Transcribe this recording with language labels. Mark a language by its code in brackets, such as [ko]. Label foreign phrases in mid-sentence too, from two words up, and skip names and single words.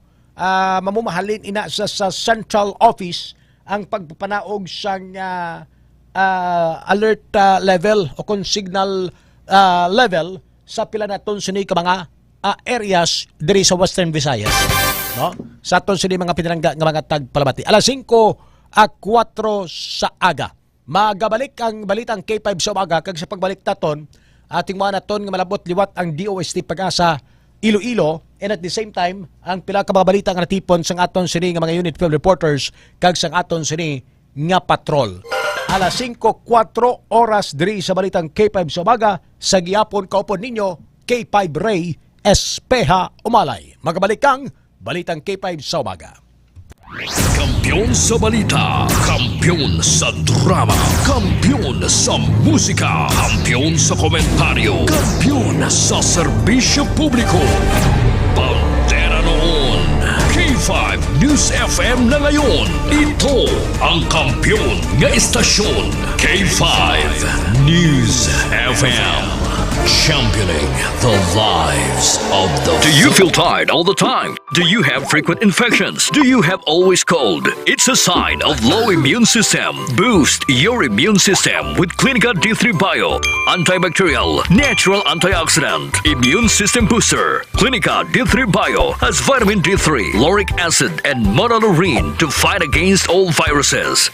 [hil] Mamumahalin ina sa central office ang pagpapanaog sang alert level o kung signal level sa pila naton sini ka mga areas diri sa Western Visayas no. Sa aton sini mga pinalangga nga mga tagpalamati alas 5:04 sa aga. Magabalik ang balitang K5 sa umaga kag sa pagbalik taton ating mga naton nga malabot liwat ang DOST Pag-asa Iloilo, [en] and at the same time [hil] ang pila ka mga balita nga natipon sang aton sini nga mga unit field reporters kag sang aton sini nga patrol. Alas 5:04 oras diri sa balitang K5 sa umaga sa gihapon kaupon ninyo K5 Ray Espeha Umalay. Magabalik kang balitang K5 sa umaga. Kampiyon sa balita, kampiyon sa drama, kampiyon sa musika, kampiyon sa komentaryo, kampiyon sa serbisyo publiko. [tl] Pantera noon, K5 News FM na ngayon. Ito ang kampiyon nga istasyon, K5 News FM. [en] Championing the lives of the... Do you feel tired all the time? Do you have frequent infections? Do you have always cold? It's a sign of low immune system. Boost your immune system with Clinica D3 Bio. Antibacterial, natural antioxidant, immune system booster. Clinica D3 Bio has vitamin D3, lauric acid, and monolurine to fight against all viruses.